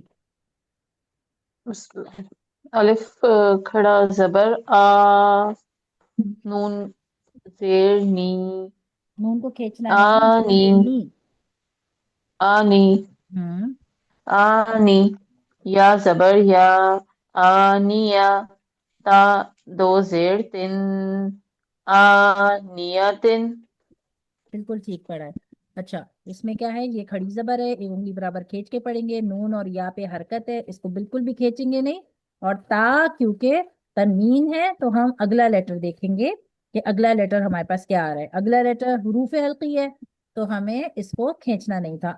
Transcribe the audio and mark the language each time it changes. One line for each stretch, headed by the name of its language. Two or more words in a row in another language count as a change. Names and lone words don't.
Urdu: بسم اللہ. الف کھڑا زبر آ، نون زیر نی، نون کو کھینچنا نہیں، آنی، نی. آنی، ہوں آنی. یا زبر یا، آنیا. تا دو زیر تن، آنیتن. بالکل ٹھیک پڑھا ہے. اچھا اس میں کیا ہے، یہ کھڑی زبر ہے، ایک انگلی برابر کھینچ کے پڑھیں گے. نون اور یا پہ حرکت ہے، اس کو بالکل بھی کھینچیں گے نہیں. اور تا کیونکہ تنوین ہے تو ہم اگلا لیٹر دیکھیں گے کہ اگلا لیٹر ہمارے پاس کیا آ رہا ہے. اگلا لیٹر حروف حلقی ہے تو ہمیں اس کو کھینچنا نہیں تھا.